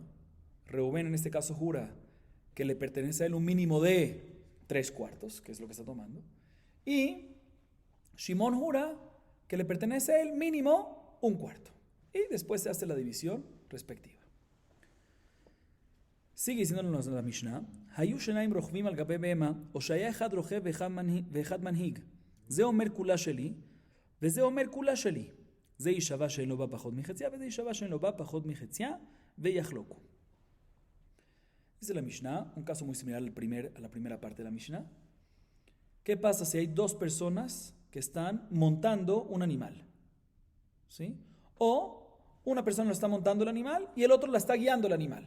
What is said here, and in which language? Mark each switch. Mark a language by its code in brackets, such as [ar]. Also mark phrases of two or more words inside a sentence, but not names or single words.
[es] Reubén en este caso jura que le pertenece a él un mínimo de 3/4, que es lo que está tomando. Y Shimón jura que le pertenece a él mínimo 1/4. Y después se hace la división respectiva. Sigue diciéndonos la Mishnah, [he] היו שנים רוכבים על גבי בהמה, או שהיה אחד רוכב ואחד מנהיג. זה אומר כולה שלי, וזה אומר כולה שלי. זה ישבע שאין לו בה פחות מחציה, וזה ישבע שאין לו בה פחות מחציה, ויחלוקו. [es] Dice la Mishnah, un caso muy similar a la primera parte de la Mishnah. ¿Qué pasa si hay dos personas que están montando un animal? ¿Sí? O una persona lo está montando el animal y el otro la está guiando el animal.